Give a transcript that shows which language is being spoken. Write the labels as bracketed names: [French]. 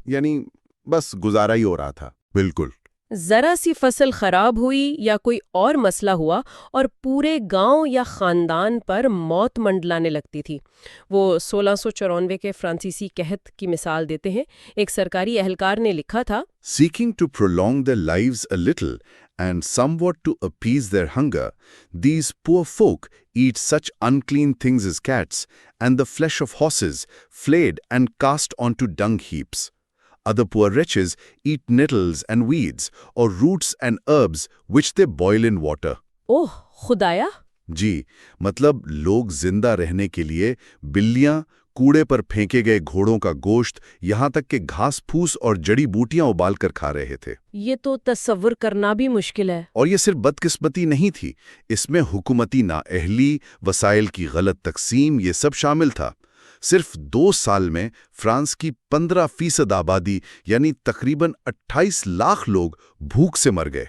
[Urdu] یعنی بس گزارا ہی ہو رہا تھا۔ بالکل۔ ذرا سی فصل خراب ہوئی یا کوئی اور مسئلہ ہوا اور پورے گاؤں یا خاندان پر موت منڈلانے لگتی تھی۔ وہ 1694 کے فرانسیسی قحط کی مثال دیتے ہیں۔ ایک سرکاری اہلکار نے لکھا تھا، [English] Seeking to prolong their lives a little and somewhat to appease their hunger, these poor folk eat such unclean things as cats and the flesh of horses, flayed and cast onto dung heaps. Other poor wretches eat nettles and weeds or roots and herbs which they boil in water. [Urdu] اوہ خدایا! جی، مطلب لوگ زندہ رہنے کے لیے بلیاں، کوڑے پر پھینکے گئے گھوڑوں کا گوشت، یہاں تک کہ گھاس پھوس اور جڑی بوٹیاں ابال کر کھا رہے تھے۔ یہ تو تصور کرنا بھی مشکل ہے۔ اور یہ صرف بدقسمتی نہیں تھی، اس میں حکومتی نااہلی، وسائل کی غلط تقسیم، یہ سب شامل تھا۔ صرف 2 سال میں فرانس کی 15% آبادی یعنی تقریباً 28 لاکھ لوگ بھوک سے مر گئے۔